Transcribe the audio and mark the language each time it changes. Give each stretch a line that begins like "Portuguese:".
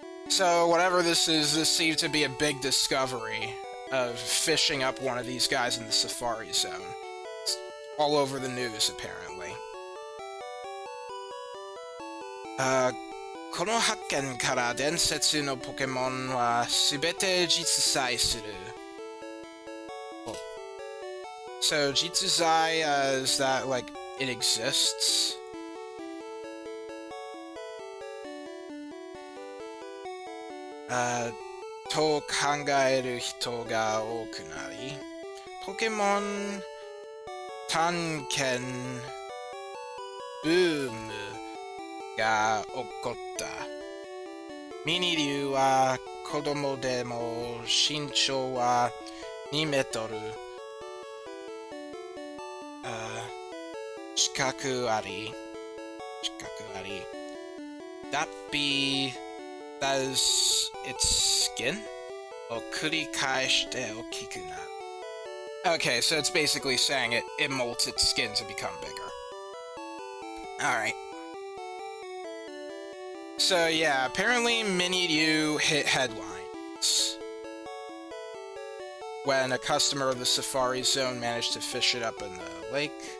English: So, whatever this is, this seems to be a big discovery of fishing up one of these guys in the Safari Zone. It's all over the news, apparently.
Japanese: この発見から伝説のポケモンはすべて実在する。
English: So, Jitsuzai is that, like, it exists.
Japanese: と考える人が多くなり、ポケモン探検ブームが起こった。ミニ竜は子供でも身長は2メートル近くあり、That be does its skin を繰り返して大きくなる.
English: Okay, so it's basically saying it molts its skin to become bigger. Alright. So yeah, apparently Mini-Ryu hit headlines when a customer of the Safari Zone managed to fish it up in the lake.